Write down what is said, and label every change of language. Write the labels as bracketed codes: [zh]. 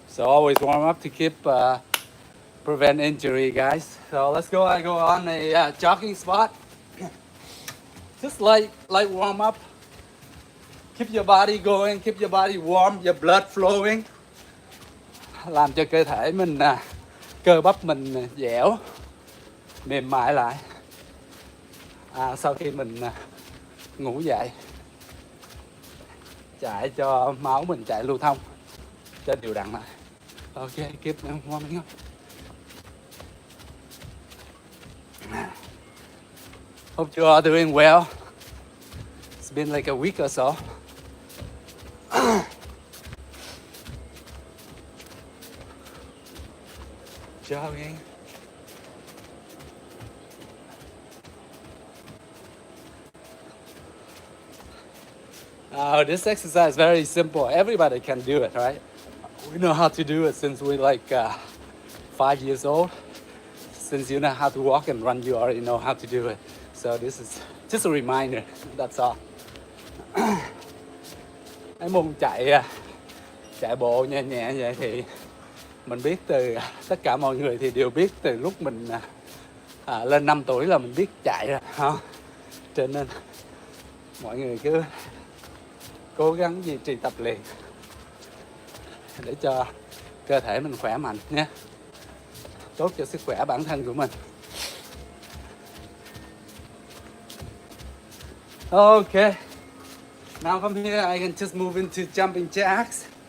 [en] So always warm up to keep prevent injury, guys. So let's go. I go on a jogging spot. Just like warm up. Keep your body going, keep your body warm, your blood flowing. [vi] Làm cho cơ thể mình, cơ bắp mình dẻo, mềm mại lại. Sau khi mình ngủ dậy, chạy cho máu mình chạy lưu thông, cho đều đặn lại. [en] Ok, keep warming up. Hope you are doing well. It's been like a week or so. Jogging. This exercise is very simple. Everybody can do it, right? We know how to do it since we're like 5 years old. Since you know how to walk and run, you already know how to do it. So this is just a reminder. That's all. [vi] Cái môn chạy bộ nhẹ nhẹ vậy thì mình biết từ tất cả mọi người thì đều biết từ lúc mình lên 5 tuổi là mình biết chạy rồi, không? Cho nên mọi người cứ cố gắng duy trì tập luyện để cho cơ thể mình khỏe mạnh nhé, tốt cho sức khỏe bản thân của mình. [en] Okay, now from here I can just move into jumping jacks.